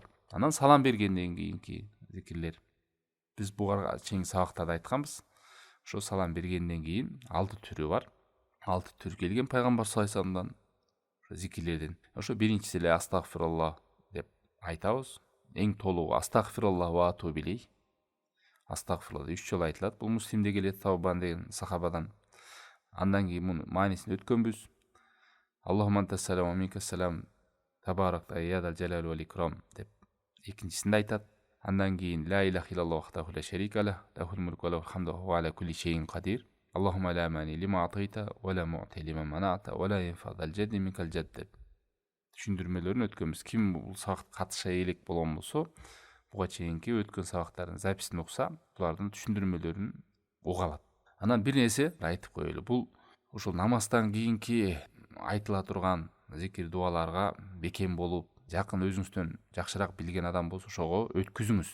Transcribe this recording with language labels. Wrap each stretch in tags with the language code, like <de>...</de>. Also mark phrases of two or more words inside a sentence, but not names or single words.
<ky>Анан салам бергенден кийинки зикирлер. Биз буга чейинки сабактарда айтканбыз. Ошо салам бергенден кийин 6 түрү бар. 6 түр келген пайгамбар</ky> <ar>صلى الله عليه وسلم</ar> <ky>зикирлерден. Ошо биринчиси эле астагфируллах деп айтабыз. Эң толугу</ky> <ar>أستغفر الله وأتوب إليه.</ar> <ky>Астагфируллах 3 жолу айтылат. Бул Муслимде келет, Таубан деген сахабадан. Андан кийин муну маанисин өткөнбүз.</ky> <ar>اللهم أنت السلام ومنك السلام تباركت يا ذا الجلال والإكرام</ar> <ky>деп экинчисинде айтат. Андан кийин</ky> <ar>لا إله إلا الله وحده لا شريك له له الملك وله الحمد وعلى كل شيء قدير. اللهم لا مانع لما أعطيت ولا معطي لما منعت ولا ينفع ذا الجد منك الجد</ar> <ky>деп түшүндүрмөлөрүн өткөнбүз. Ким бул сабакка катыша элек болгон болсо, буга чейинки өткөн сабактардын записин укса, булардын түшүндүрмөлөрүн уга алат. Анан бир нерсе айтып коелу. Бул ушул намаздан кийинки айтыла турган зикир дуаларга бекем болуп, жакын өзүңүздөн жакшыраак билген адам болсо ошого өткүзүңүз.</ky>